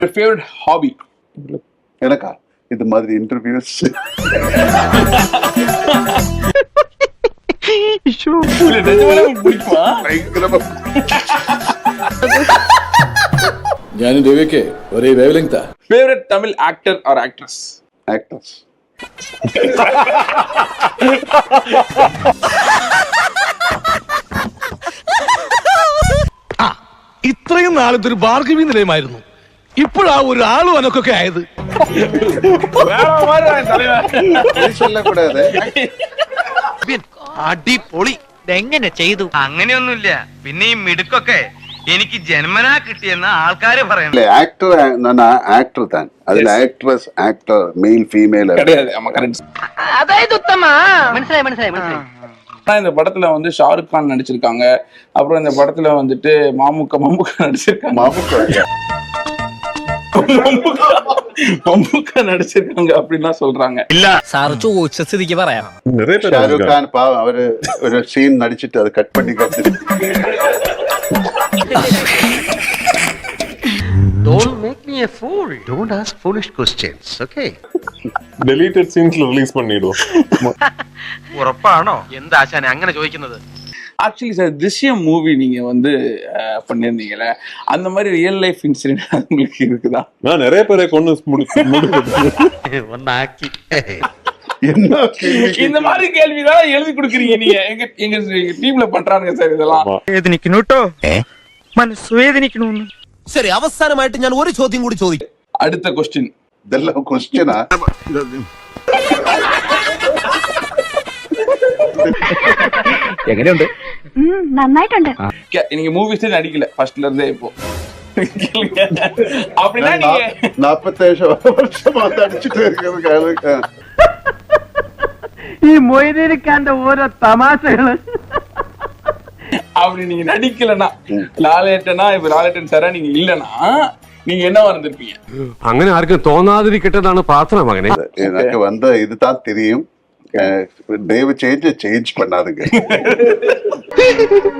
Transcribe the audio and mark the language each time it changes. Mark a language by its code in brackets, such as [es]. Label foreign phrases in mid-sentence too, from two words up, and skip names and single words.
[en] favourite hobby? [ta] எனக்கா இது மாதிரி இன்டர்வியூஸ் பிடிக்குமா? [ml] ഞാൻ രവിക്ക് ഒരേ വേവ് ലെങ്താ. [en] favourite Tamil actor or actress? ஆக்டர்ஸ் [ml] ഇത്രയും നാളത്തെ ഒരു ഭാർഗവി നിലയമായിരുന്നു. ഇപ്പോഴാ ഒരു ആളും അനക്കൊക്കെ ആയത്. [ta] வேற மாதிரி தான் தலைவன். சொல்லக்கூடாது. [ml] അടിപൊളി. ഇതെങ്ങനെ ചെയ്തു? അങ്ങനെയൊന്നുമില്ല. പിന്നെ ഈ മിടുക്കൊക്കെ എനിക്ക് ജന്മനാ കിട്ടിയെന്ന ആൾക്കാര് പറയണം. [ta] ஆக்டர் நான் ஆக்டர் தான். அதுல [en] actress actor male female [ta] கிடையாது. ஆமா கரெக்ட். [ml] അതായത് ഉത്തമ മനസ്സിലായി മനസ്സിലായി മനസ്സിലായി. [ta] இந்த படத்துல வந்து ஷாருக் கான் நடிச்சிருக்காங்க. அப்புறம் இந்த படத்துல வந்துட்டு மம்முக்கா நடிச்சிருக்காங்க. மம்முக்கா நடிச்சிருக்காங்க அப்படின்னா சொல்றாங்க. [ml] ഇല്ല സാർ ചോദിച്ച സ്ഥിതിക്ക് പറയാം. [ta] ஷாருக் கான் பாவம் அவரு ஒரு சீன் நடிச்சிட்டு அதை கட் பண்ணி [en] Don't make me a fool. Don't ask foolish questions, okay? deleted scenes release [ta] பண்ணிடுவோம். [ml] ഉറപ്പാണോ? എന്താ ആശാനെ അങ്ങനെ ചോദിക്കുന്നത്? [en] actually sir [ta] திஷ்யம் மூவி நீங்க வந்து பண்ணிருந்தீங்கல்ல, அந்த மாதிரி [en] real life incident [ta] உங்களுக்கு இருக்குதா? நான் நிறைய பேரை கொண்டு [ml] ഒന്നാക്കി. [ta] என்ன இந்த மாதிரி கேள்விதான் எழுதி கொடுக்குறீங்க நீங்க. எங்க டீம்ல பண்றானுங்க சார் இதெல்லாம். [ml] വേദനിക്കണു കേട്ടോ, മനസ്സ് വേദനിക്കണു. ശരി, അവസാനമായിട്ട് ഞാൻ ഒരു ചോദ്യം കൂടി ചോദിക്കും. [ta] அடுத்த கொஸ்டின். இதெல்லாம் கொஸ்டினா? [ml] എങ്ങനെയുണ്ട്? നന്നായിട്ടുണ്ട്. [ta] நீங்க மூவிஸே நடிக்கல ஃபர்ஸ்ட்ல இருந்தே இப்போ. அப்படின்னா நீங்க 47 வருஷமா நடிச்சிட்டு இருக்கிறது. [ml] ഈ മൊയ്തീനിക്കാന്റെ ഓരോ തമാശകള്. [ta] அப்படி நீங்க நடிக்கலனா, லாலேட்டனா இப்ப லாலேட்டன் சாரா நீங்க இல்லனா நீங்க என்னவா இருந்திருப்பீங்க? [ml] അങ്ങനെ ആർക്കും തോന്നാതിരിക്കട്ടെന്നാണ് പ്രാർത്ഥന മകനെ. [ta] எனக்கு வந்த இதுதான் தெரியும். தயவு செஞ்சு சேஞ்ச் பண்ணாதுங்க.